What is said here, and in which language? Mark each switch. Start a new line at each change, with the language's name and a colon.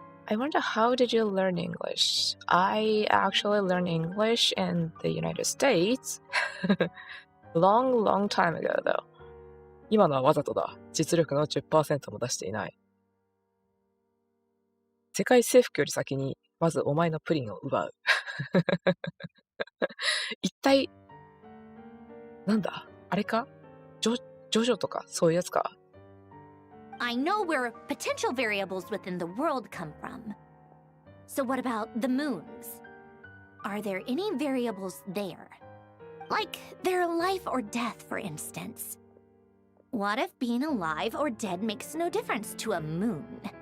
English: I wonder how did you learn English? I actually learned English in the United States. long time ago though.
Japanese: 今のはわざとだ。実力の 10% も出していない。世界征服より先に、まずお前のプリンを奪う。一体、なんだあれかジョジョとかそういうやつか
English: I know where potential variables within the world come from. So what about the moons? Are there any variables there? Like their life or death, for instance. What if being alive or dead makes no difference to a moon?